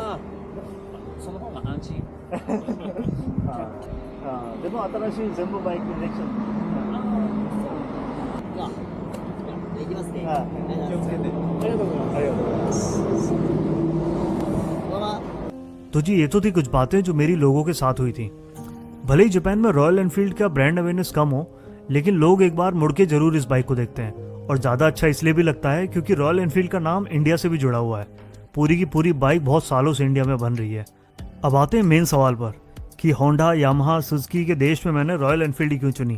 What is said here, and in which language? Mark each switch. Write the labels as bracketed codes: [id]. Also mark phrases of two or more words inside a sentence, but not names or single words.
[ja] ああ、その方が安心。でも新しい全部バイクインジェクション。じゃあ、いきますね。はい気をつけて。ありがとうございます。ありがとうございます。こんばんは。 [hi] तो जी ये तो थी कुछ बातें जो मेरी लोगों के साथ हुई थी। भले ही जापान में रॉयल एनफील्ड का [en] brand awareness [hi] कम हो, लेकिन लोग एक बार मुड़ के जरूर इस बाइक को देखते हैं। और ज़्यादा अच्छा इसलिए भी लगता है क्योंकि रॉयल एनफील्ड का नाम इंडिया से भी जुड़ा हुआ है। पूरी की पूरी बाइक बहुत सालों से इंडिया में बन रही है। अब आते हैं मेन सवाल पर कि होंडा, यामाहा, सुजुकी के देश में मैंने रॉयल एनफील्ड ही क्यों चुनी।